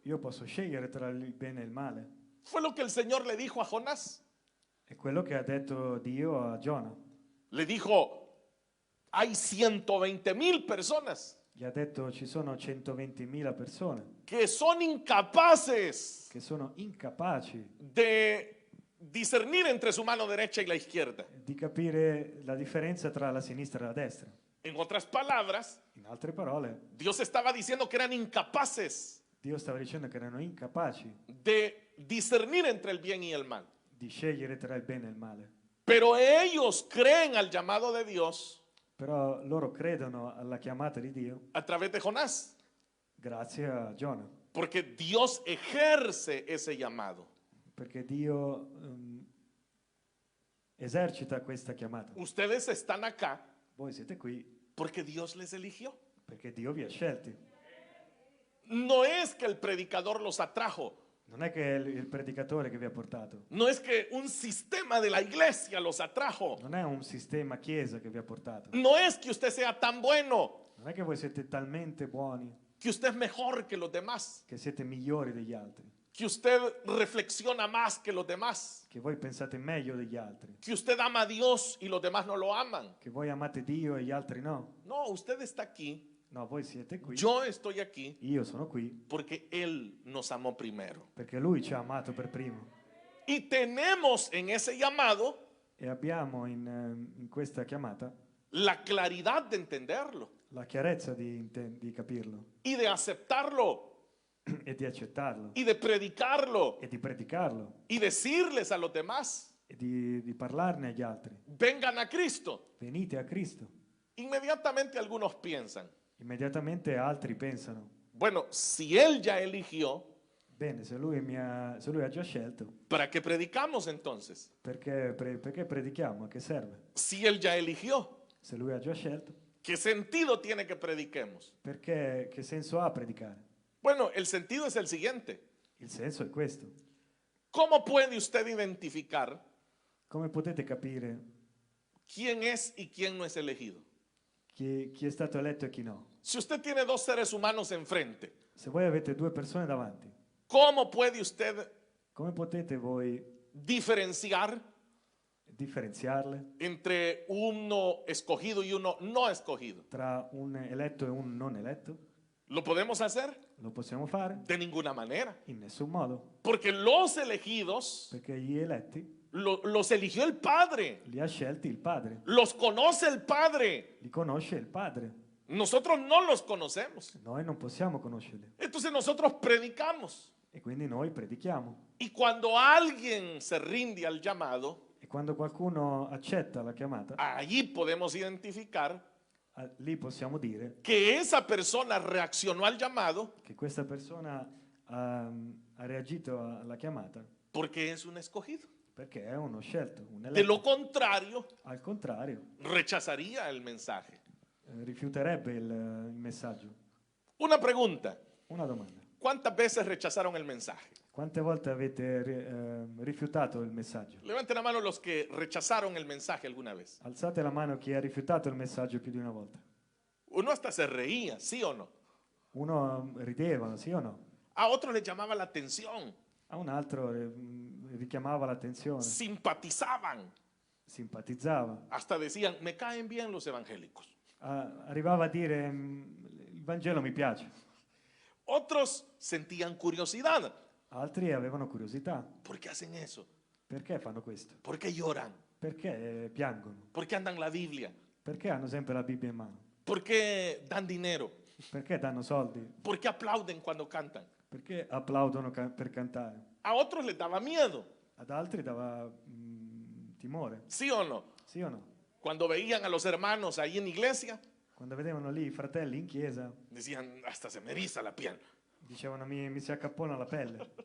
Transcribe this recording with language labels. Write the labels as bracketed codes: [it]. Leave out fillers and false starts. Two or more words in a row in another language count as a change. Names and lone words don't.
[it] io posso scegliere tra il bene e il male. [es] Fue lo que el Señor le dijo a Jonás. [it] È quello che ha detto Dio a Giona. [es] Le dijo, hay 120,000 personas [it] Gli ha detto: ci sono 120.000 persone [es] que son incapaces [it] che sono incapaci [es] de discernir entre su mano derecha y la izquierda. [it] di capire la differenza tra la sinistra e la destra. [es] En otras palabras, [it] In altre parole, [es] Dios estaba diciendo que eran incapaces [it] Dio stava dicendo che erano incapaci [es] de discernir entre el bien y el mal. [it] di scegliere tra il bene e il male. [es] Pero ellos creen al llamado de Dios [it] Però loro credono alla chiamata di Dio [es] a través de Jonás, [it] grazie a Giona, [es] porque Dios ejerce ese llamado. [it] perché Dio esercita questa chiamata. [es] Ustedes están acá [it] Voi siete qui [es] porque Dios les eligió. [it] perché Dio vi ha scelti. [es] No es que el predicador los atrajo, [it] Non è che è il predicatore che vi ha portato, [es] no es que un sistema de la iglesia los atrajo, [it] non è un sistema chiesa che vi ha portato, [es] no es que usted sea tan bueno, [it] non è che voi siete talmente buoni [es] que usted es mejor que los demás, [it] che siete migliori degli altri, [es] que usted reflexiona más que los demás, [it] che voi pensate meglio degli altri, [es] que usted ama a Dios y los demás no lo aman. [it] che voi amate Dio e gli altri no. [es] No, usted está aquí, [it] No, voi siete qui, [es] yo estoy aquí [it] io sono qui, [es] porque Él nos amó primero. [it] perché Lui ci ha amato per primo. [es] Y tenemos en ese llamado [it] E abbiamo in questa chiamata [es] la claridad de entenderlo [it] la chiarezza di capirlo [es] y de aceptarlo [it] e di accettarlo [es] y de predicarlo [it] e di predicarlo [es] y decirles a los demás, [it] e di parlarne agli altri. [es] vengan a Cristo. [it] Venite a Cristo. [es] Inmediatamente algunos piensan, [it] Immediatamente altri pensano, [es] bueno, si Él ya eligió, [it] bene, se lui ha già scelto, [es] ¿para qué predicamos entonces? [it] perché predichiamo? A che serve? [es] Si Él ya eligió, [it] Se lui ha già scelto, [es] ¿qué sentido tiene que prediquemos? [it] perché che senso ha predicare? [es] Bueno, el sentido es el siguiente. [it] Il senso è questo. [es] ¿Cómo puede usted identificar [it] Come potete capire [es] quién es y quién no es elegido? [it] chi è stato eletto e chi no? [es] Si usted tiene dos seres humanos enfrente, [it] Se voi avete due persone davanti, [es] ¿cómo puede usted [it] come potete voi [es] diferenciar [it] differenziarle [es] entre uno escogido y uno no escogido? [it] tra un eletto e un non eletto? [es] ¿Lo podemos hacer? [it] Lo possiamo fare? [es] De ninguna manera. [it] In nessun modo, [es] Porque los elegidos [it] perché gli eletti [es] los eligió el Padre. [it] li ha scelti il Padre, [es] Los conoce el Padre. [it] li conosce il Padre. [es] Nosotros no los conocemos. [it] Noi non possiamo conoscerli [es] Entonces nosotros predicamos. [it] e quindi noi predichiamo. [es] Y cuando alguien se rinde al llamado, [it] E quando qualcuno accetta la chiamata, [es] allí podemos identificar [it] lì possiamo dire [es] que esa persona reaccionó al llamado [it] che questa persona ha reagito alla chiamata [es] porque es un escogido. [it] perché è uno scelto, un [es] De [it] eletto. [es] lo contrario, [it] Al contrario, [es] rechazaría el mensaje. [it] rifiuterebbe il messaggio. [es] Una pregunta. [it] Una domanda. [es] ¿Cuántas veces rechazaron el mensaje? [it] Quante volte avete rifiutato il messaggio? [es] Levanten la mano los que rechazaron el mensaje alguna vez. [it] Alzate la mano chi ha rifiutato il messaggio più di una volta. [es] Uno hasta se reía, ¿sí o no? [it] Uno rideva, sì o no? [es] A otros les llamaba la atención, [it] A un altro richiamava l'attenzione, [es] simpatizaban, [it] simpatizzava. [es] hasta decían, me caen bien los evangélicos. [it] Arrivava a dire il Vangelo mi piace. [es] Otros sentían curiosidad. [it] Altri avevano curiosità. [es] ¿Por qué hacen eso? [it] Perché fanno questo? [es] ¿Por qué lloran? [it] Perché piangono? [es] ¿Por qué andan la Biblia? [it] Perché hanno sempre la Bibbia in mano? [es] ¿Por qué dan dinero? [it] Perché danno soldi? [es] ¿Por qué aplauden cuando cantan? [it] Perché applaudono per cantare? [es] A otros les daba miedo, [it] Ad altri dava timore, [es] ¿sí o no? [it] sì o no? [es] Cuando veían a los hermanos ahí en iglesia, [it] Quando vedevano lì i fratelli in chiesa, [es] decían, hasta se me eriza la piel. [it] dicevano mi si accappona la pelle